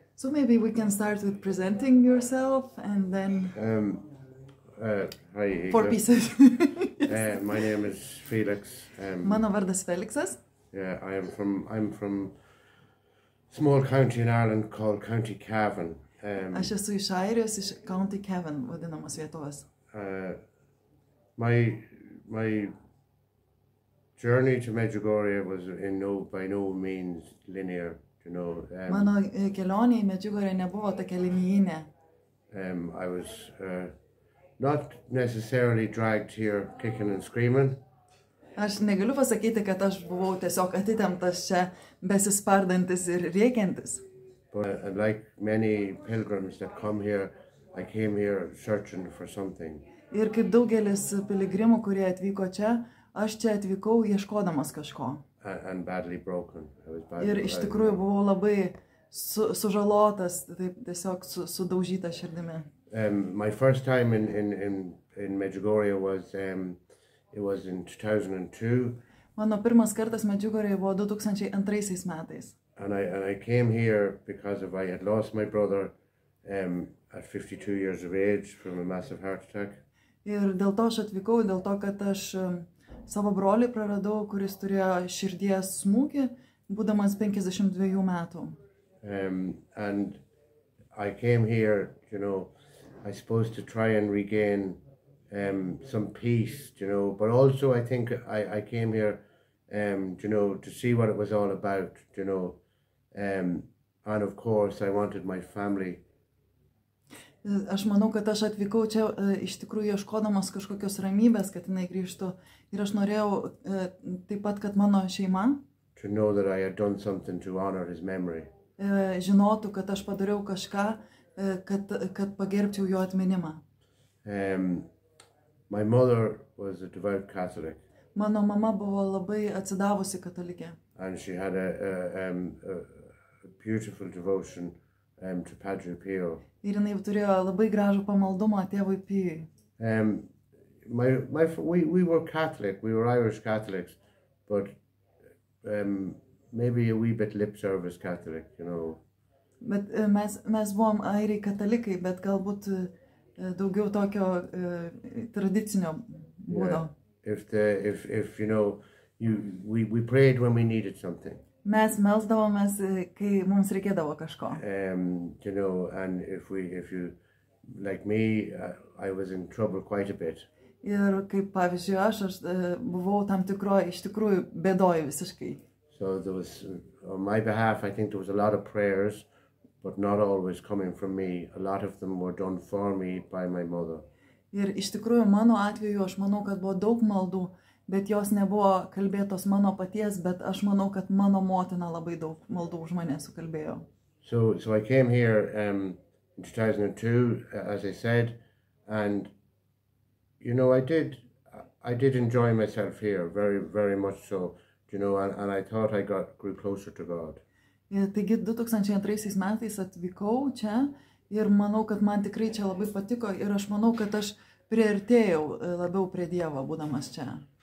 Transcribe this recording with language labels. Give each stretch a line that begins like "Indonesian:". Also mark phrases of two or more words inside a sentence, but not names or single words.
English: So maybe we can start with presenting yourself and then Hi, four pieces. my name is Felix.
Lithuanian: Mano vardas Feliksas.
English: Yeah, I'm from small county in Ireland called County Cavan.
Lithuanian: Aš esu iš Airijos, iš County Cavan vadinamos vietovės.
English: My journey to Medjugorje was by no means linear, you know.
Lithuanian: Mano kelionė į Medžiugorję nebuvo tokia linijinė.
English: I was not necessarily dragged here kicking and screaming.
Lithuanian: Aš negaliu pasakyti, kad aš buvau tiesiog atitemptas čia besispardantis ir rėkiantis.
English: But like many pilgrims that come here, I came here searching for something.
Lithuanian: Ir kaip daugelis piligrimų, kurie atvyko čia, aš čia atvykau ieškodamas kažko.
English: And badly broken.
Lithuanian: Ir iš tikrųjų buvau labai sužalotas, taip tiesiog sudaužyta širdimi.
English: My first time in Medjugorje was in 2002.
Lithuanian: Mano pirmas kartas Medžiugorėje buvo 2002 metais.
English: And I came here because I had lost my brother at 52 years of age from a massive heart attack.
Lithuanian: Ir dėl to aš atvykau, dėl to, kad aš savo brolį praradau, kuris turėjo širdies smūgį, būdamas 52 metų.
English: And I came here, you know, I suppose to try and regain some peace, you know, but also I think I came here, you know, to see what it was all about, you know, and of course I wanted my family.
Lithuanian: Aš manau, kad aš atvykau čia iš tikrųjų ieškodamas kažkokios ramybės, kad jinai grįžtų. Ir aš norėjau taip pat, kad mano šeima
English: to know that I had done something to honor his memory.
Lithuanian: Žinotų, kad aš padariau kažką, kad pagerbčiau jo atminimą.
English: My mother was a devout Catholic.
Lithuanian: Mano mama buvo labai atsidavusi katalikė.
English: And she had a beautiful devotion to Padre Pio.
Lithuanian: Ir jinai turėjo labai gražų pamaldumą tėvui Pijui.
English: We were Catholic, we were Irish Catholics, but maybe a wee bit lip service Catholic, you know.
Lithuanian: Bet mes buvom airiai katalikai, bet galbūt daugiau tokio tradicinio būdo.
English: If you know, we prayed when we needed something.
Lithuanian: Mes melsdavomės, kai mums reikėdavo kažko.
English: You know, and if you, like me, I was in trouble quite a bit.
Lithuanian: Ir kaip pavyzdžiui, aš buvau tam tikroje, iš tikrųjų, bėdoje visiškai.
English: So there was, on my behalf, I think there was a lot of prayers, but not always coming from me. A lot of them were done for me by my mother.
Lithuanian: Ir iš tikrųjų, mano atveju, aš manau, kad buvo daug maldų, bet jos nebuvo kalbėtos mano paties, bet aš manau, kad mano motina labai daug maldų už mane sukalbėjo.
English: So I came here in 2002, as I said, and you know, I did enjoy myself here very, very much so, you know, and I thought I grew closer to God.
Lithuanian: Taigi 2002 metais atvykau čia ir manau, kad man tikrai čia labai patiko ir aš manau, kad aš priartėjau labiau prie Dievo būdamas čia.